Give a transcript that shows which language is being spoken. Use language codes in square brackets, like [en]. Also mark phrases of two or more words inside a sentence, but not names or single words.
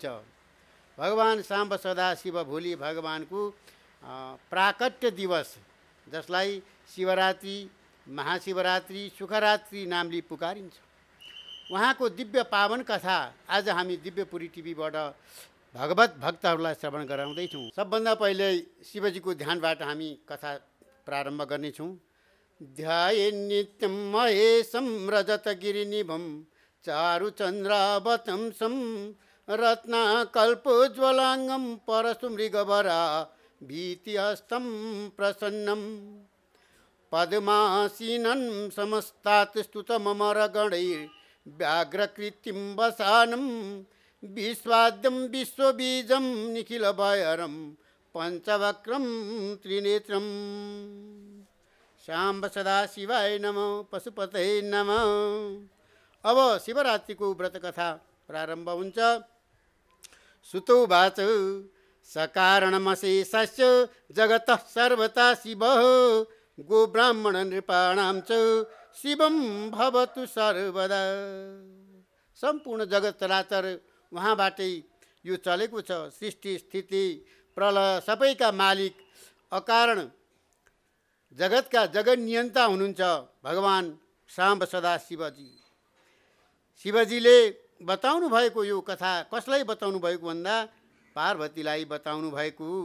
[ne] भगवान साम्ब सदाशिव भोलि भगवानको प्राकट्य दिवस जसलाई शिवरात्रि महाशिवरात्रि सुखरात्रि नामले पुकारिन्छ। उहाँको दिव्य पावन कथा आज हामी दिव्यपुरी टिभीबाट भगवत भक्तहरूलाई श्रवण गराउँदैछौँ। सबभन्दा पहिले शिवजीको ध्यानबाट हामी कथा प्रारम्भ गर्नेछौँ। [sa] ध्याये नित्यं महेशं रजतगिरिनिभं चारुचन्द्रावतंसं रत्नाकल्पोज्ज्वलाङ्गं परशुमृगवरा भीतिहस्तं प्रसन्नं पद्मासीनं समस्तात् स्तुतममरगणैर्व्याघ्रकृतिं वसानं विश्वाद्यं विश्वबीजं निखिलभयरं पञ्चवक्त्रं त्रिनेत्रं। शाम्ब सदाशिवाय नमः, पशुपतये नमः। [ne] अब शिवरात्रिको व्रत कथा प्रारम्भ हुन्छ। [sa] सुतोवाच सकारणमशेषस्य जगतः सर्वथा शिवः गोब्राह्मण नृपाणां च शिवं भवतु सर्वदा। [ne] सम्पूर्ण जगत चराचर उहाँबाटै यो चलेको छ। सृष्टि स्थिति प्रलय सबैका मालिक अकारण जगतका जगत नियन्ता हुनुहुन्छ भगवान साम्ब सदा शिवजी। शिवजीले बताउनु भएको यो कथा कसलाई बताउनु भएको भन्दा पार्वतीलाई बताउनु भएको।